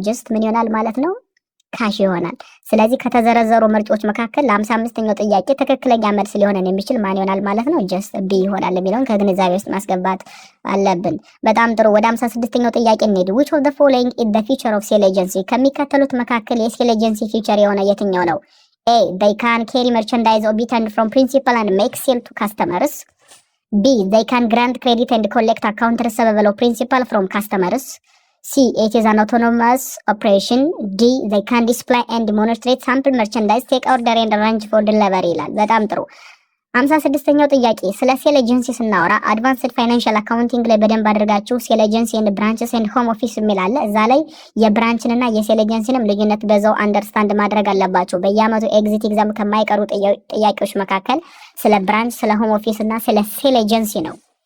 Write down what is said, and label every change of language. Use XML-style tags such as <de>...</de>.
<am>ጀስት ምን ይሆናል ማለት ነው? ካሽ ይሆናል። ስለዚህ ከተዘረዘሩ ምርጫዎች መካከል ለ55ኛው ጥያቄ ትክክለኛ መልስ ሊሆነን የሚችል ማን ይሆናል ማለት ነው? ጀስት ቢ ይሆናል የሚለውን ከግንዛቤ ውስጥ ማስገባት አለብን። በጣም ጥሩ። ወደ 56ኛው ጥያቄ እንሄድ።</am> <en>which of the following is the feature of sale agency?</en> <am>ከሚከተሉት መካከል የሴል ኤጀንሲ ፊቸር የሆነ የትኛው ነው?</am> <en>A they can carry merchandise obtained from principal and make sale to customers. B they can grant credit and collect account receivable of principal from customers. C it is an autonomous operation. D they can display and demonstrate sample merchandise, take order and arrange for delivery</en> <am>ይላል። በጣም ጥሩ። 56ኛው ጥያቄ ስለ ሴል ኤጀንሲ ስናወራ አድቫንስድ ፋይናንሻል አካውንቲንግ ላይ በደንብ አድርጋችሁ ሴል ኤጀንሲ ኤንድ ብራንችስ ኤንድ ሆም ኦፊስ የሚል አለ። እዛ ላይ የብራንችንና የሴል ኤጀንሲንም ልዩነት በዛው አንደርስታንድ ማድረግ አለባችሁ። በየአመቱ ኤግዚት ኤግዛም ከማይቀሩ ጥያቄዎች መካከል ስለ ብራንች፣ ስለ ሆም ኦፊስ እና ስለ ሴል ኤጀንሲ ነው።</am>